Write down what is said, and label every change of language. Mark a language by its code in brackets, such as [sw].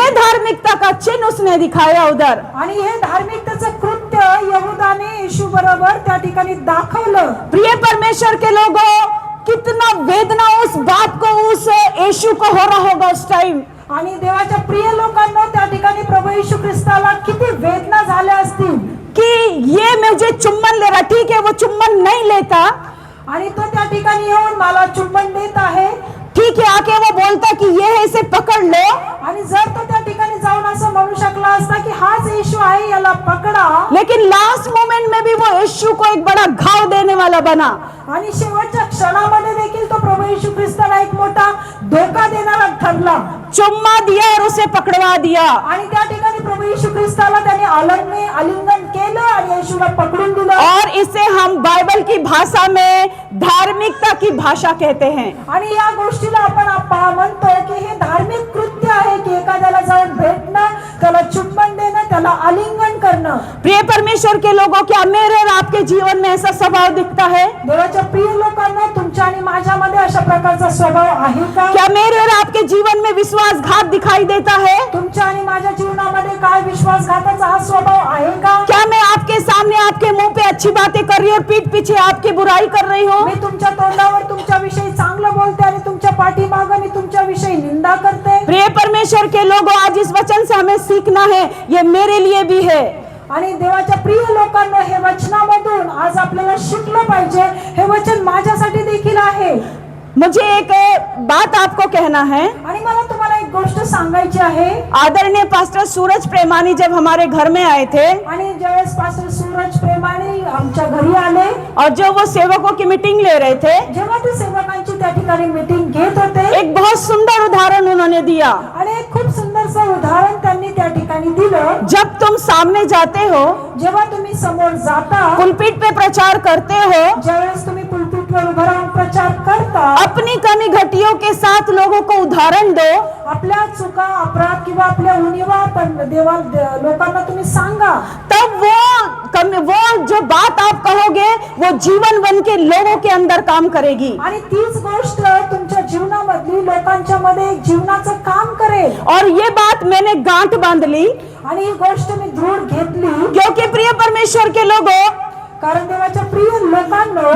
[hi] ये धार्मिकता का चिन्ह उसने दिखाया उधर। [mr] आणि हे धार्मिकतेचं कृत्य यहूदाने येशू बरोबर त्या ठिकाणी दाखवलं। [hi] प्रिय परमेश्वर के लोगों, कितना वेदना उस बात को, उस यीशु को हो रहा होगा उस टाइम। [mr] आणि देवाच्या प्रिय लोकांना त्या ठिकाणी प्रभू येशू ख्रिस्ताला किती वेदना झाल्या असतील [hi] कि ये मुझे चुम्बन ले रहा, ठीक है वो चुम्बन नहीं लेता, [mr] आणि तो त्या ठिकाणी येऊन मला चुंबन देत आहे, [hi] ठीक है, आके वो बोलता कि ये है, इसे पकड़ लो, [mr] आणि जर तो त्या ठिकाणी जाऊन असं म्हणू शकला असता की हाच येशू आहे, याला पकडा, [hi] लेकिन लास्ट मोमेंट में भी वो यीशु को एक बड़ा घाव देने वाला बना। [mr] आणि शेवटच्या क्षणामध्ये देखील तो प्रभू येशू ख्रिस्ताला एक मोठा धोका देणारा ठरला [hi] चुम्मा दिया और उसे पकड़वा दिया। [mr] आणि त्या ठिकाणी प्रभू येशू ख्रिस्ताला त्याने आलिंगन केलं आणि येशूला पकडून दिलं। [hi] और इसे हम बाइबल की भाषा में धार्मिकता की भाषा कहते हैं। [mr] आणि या गोष्टीला आपण म्हणतो की हे धार्मिक कृत्य आहे की एखाद्याला जाऊन भेटणं, त्याला चुंबन देणं, त्याला आलिंगन करणं। [hi] प्रिय परमेश्वर के लोगों, क्या मेरे और आपके जीवन में ऐसा स्वभाव दिखता है? [mr] देवाच्या प्रिय लोकांना, तुमच्या आणि माझ्यामध्ये अशा प्रकारचा स्वभाव आहे का? [hi] क्या मेरे और आपके जीवन में विश्वासघात दिखाई देता है? [mr] तुमच्या आणि माझ्या जीवनामध्ये काय विश्वासघाताचा हा स्वभाव आहे का? [hi] क्या मैं आपके सामने आपके मुंह पे अच्छी बातें कर रही हूँ और पीठ पीछे आपकी बुराई कर रही हूँ? [mr] मी तुमच्या तोंडावर तुमच्याविषयी चांगलं बोलते आणि तुमच्या पाठीमागे मी तुमच्याविषयी निंदा करते। [hi] प्रिय परमेश्वर के लोगों, आज इस वचन से हमें सीखना है, ये मेरे लिए भी है। [mr] आणि देवाच्या प्रिय लोकांना हे वचनामधून आज आपल्याला शिकलं पाहिजे, हे वचन माझ्यासाठी देखील आहे। [hi] मुझे एक बात आपको कहना है। [mr] आणि मला तुम्हाला एक गोष्ट सांगायची आहे। [hi] आदरणीय पास्टर सूरज प्रेमानी जब हमारे घर में आए थे [mr] आणि ज्यावेळेस पास्टर सूरज प्रेमानी आमच्या घरी आले [hi] और जो वो सेवकों की मीटिंग ले रहे थे, [mr] जेव्हा ते सेवकांची त्या ठिकाणी मीटिंग घेत होते, [hi] एक बहुत सुंदर उदाहरण उन्होंने दिया। [mr] आणि एक खूप सुंदरसं उदाहरण त्यांनी त्या ठिकाणी दिलं। [hi] जब तुम सामने जाते हो, [mr] जेव्हा तुम्ही समोर जाता, [hi] पुलपिट पे प्रचार करते हो, [mr] ज्यावेळेस तुम्ही पुलपिटवर उभं राहून प्रचार करता, [hi] अपनी कमी घटियों के साथ लोगों को उदाहरण दो। [mr] आपल्या चुका, अपराध किंवा आपल्या उणिवा पण लोकांना तुम्ही सांगा, [hi] तब वो जो बात आप कहोगे वो जीवन बन के लोगों के अंदर काम करेगी। [mr] आणि तीच गोष्ट तुमच्या जीवनामधली लोकांच्या मध्ये एक जीवनाचं काम करेल। [hi] और ये बात मैंने गांठ बांध ली, [mr] आणि ही गोष्ट मी दृढ घेतली, [hi] क्योंकि प्रिय परमेश्वर के लोगों, [mr] कारण देवाच्या प्रिय लोकांनो,